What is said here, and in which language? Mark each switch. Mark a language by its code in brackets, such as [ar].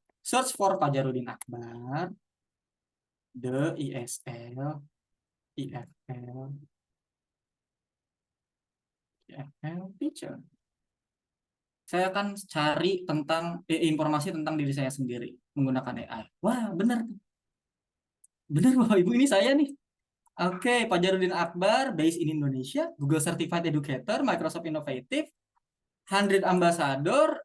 [en] Search for Fajarudin Akbar, the ISL, IFL, teacher. [id] Saya akan cari tentang informasi tentang diri saya sendiri menggunakan AI. Wah, benar. Benar Bapak Ibu, ini saya nih. [en] Oke, Fajarudin Akbar, based in Indonesia, Google Certified Educator, Microsoft Innovative, 100 Ambassador.